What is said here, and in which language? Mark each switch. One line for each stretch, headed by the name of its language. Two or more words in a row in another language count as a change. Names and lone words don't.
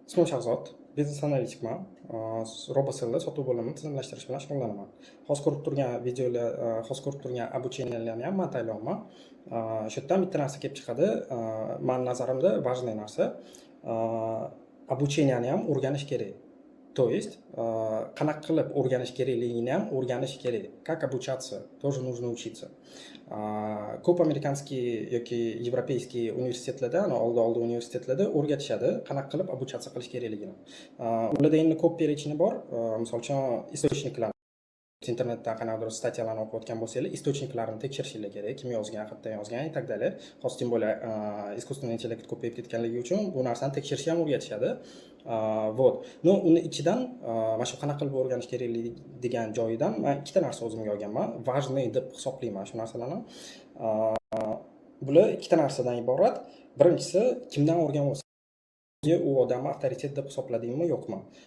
Uzbek: Ismim Shahzod, biznes analitikman. Roboselda sotuv bo'limini tizimlashtirish bilan shug'ullanaman. Hozir ko'rib turgan videolar, hozir ko'rib turgan обучениyalarni ham men tayyorlayapman. Shu yerdan bitta narsa kelib chiqadi. Men nazarimda важный narsa. Обученияni ham o'rganish kerak.
Russian: То есть,
Uzbek: qanaqa qilib o'rganish kerakligini ham o'rganish kerak.
Russian: Как обучаться, тоже нужно учиться.
Uzbek: Ko'p amerikanskiy yoki yevropeyskiy universitetlarda, oldi universitetlarda o'rgatishadi, qanaqa qilib обучаться qilish kerakligini. Ularda endi ko'p перечни bor. Misol uchun источниклар internetdan qanaqadir statyalarni o'qiyotgan bo'lsangiz, источникларni tekshirishingiz kerak, kim yozgan, qayerdan yozgan
Russian: и так далее.
Uzbek: Hozir
Russian: tем более искусственный интеллект
Uzbek: ko'payib ketganligi uchun bu narsani tekshirishni ham o'rgatishadi.
Russian: Вот.
Uzbek: No, uni ichidan mana shu qanaqa qilib o'rganish kerakligi degan joyidan men ikkita narsa o'zimga olganman. Важный deb hisoblayman shu narsalarni. Bular ikkita narsadan iborat. Birinchisi, kimdan o'rganib u odamni avtoritet deb hisobladingmi, yo'qmi?